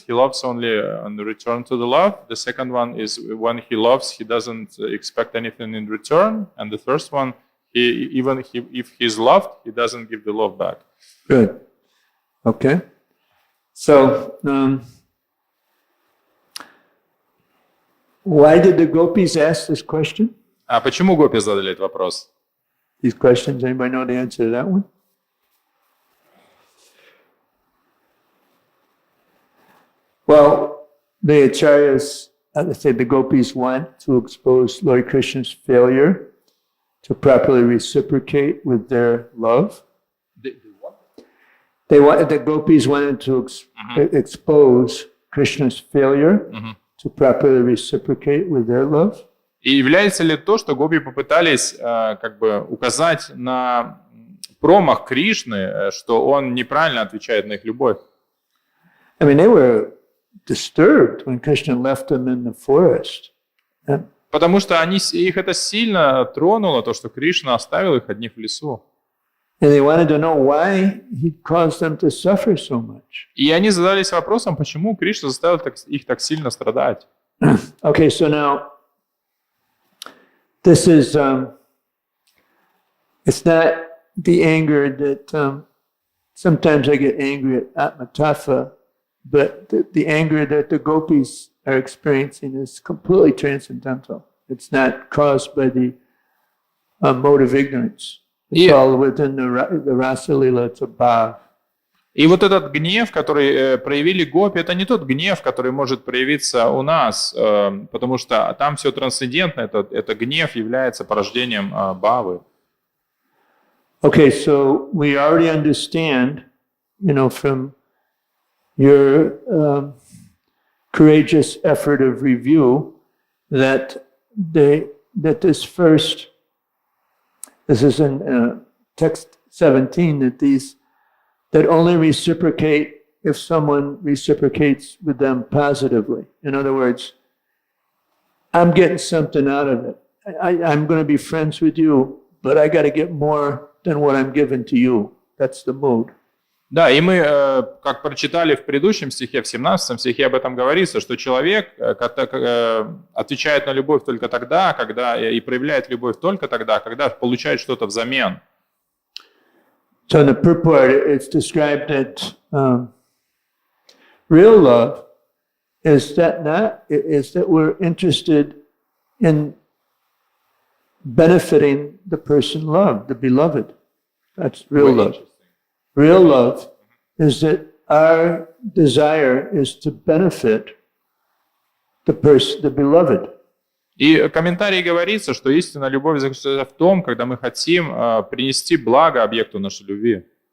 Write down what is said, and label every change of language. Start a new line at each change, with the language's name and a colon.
English: He loves only on the return to the love. The second one is when he loves, he doesn't expect anything in return. And the first one, if he's loved, he doesn't give the love back. Good. Okay. So, why did the gopis ask this question?
Russian: А почему гопи задали этот вопрос?
English: These questions, anybody know the answer to that one? Well, the acharyas, let's say the gopis want to expose Lord Krishna's failure to properly reciprocate with their love. The gopis wanted to expose Krishna's failure to properly reciprocate with their love.
Russian: И является ли то, что гопи попытались как бы указать на промах Кришны, что он неправильно отвечает на их любовь?
English: I mean, they were disturbed when Krishna left them in the forest.
Russian: Потому что их это сильно тронуло, то, что Кришна оставил их одних в лесу.
English: And they wanted to know why he caused them to suffer so much.
Russian: И они задались вопросом, почему Кришна заставил их так сильно страдать.
English: Okay, so now this is it's not the anger that sometimes I get angry at Atmatattva, but the anger that the gopis are experiencing is completely transcendental. It's not caused by the mode of ignorance. It's all within the Rasa Lila, it's a bhav.
Russian: И вот этот гнев, который проявили гопи, это не тот гнев, который может проявиться у нас, потому что там все трансцендентно, это гнев является порождением бхавы.
English: Okay, so we already understand, from your courageous effort of review that this is in text 17, that only reciprocate if someone reciprocates with them positively. In other words, I'm getting something out of it. I'm going to be friends with you, but I got to get more than what I'm giving to you. That's the mood.
Russian: Да, и мы, как прочитали в предыдущем стихе, в 17 стихе об этом говорится, что человек отвечает на любовь только тогда, и проявляет любовь только тогда, когда получает что-то взамен.
English: So in the purport, it's described that real love is that we're interested in benefiting the person loved, the beloved. That's real love. Real love is that our desire is to benefit the person, the beloved.
Russian: И в комментарии говорится, что истинная любовь заключается в том, когда мы хотим принести благо объекту нашей любви.